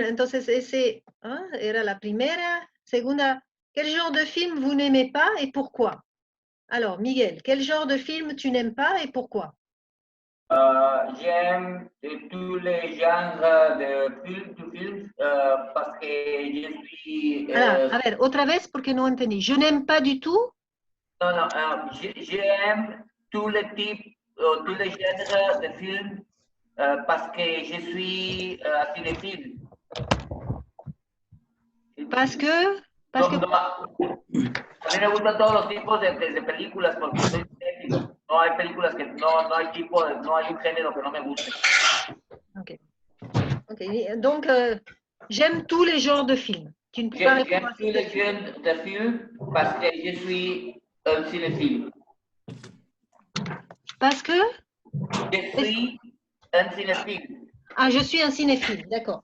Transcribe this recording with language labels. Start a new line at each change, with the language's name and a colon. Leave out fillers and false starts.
Spanish: Entonces, ese era la primera. Segunda,
French: quel genre de film vous n'aimez pas et pourquoi? Alors, Miguel, quel genre de film tu n'aimes pas et pourquoi? J'aime tous les genres de films parce que je suis...
Spanish: A ver, otra vez porque no entendí.
French: Je n'aime pas du tout. Non, j'aime tous les types, tous les genres de films parce que je suis cinéphile. Parce que...
Spanish: A mí me gustan todos los tipos de películas porque soy cinéfilo. No hay películas que no hay tipo, no hay un género que no me guste. Ok.
French: Donc, j'aime tous les genres de films. Tu ne peux pas répondre à tous les genres de films parce que je suis un cinéphile. Parce que? Je suis un cinéphile. Ah, je suis un cinéphile, d'accord.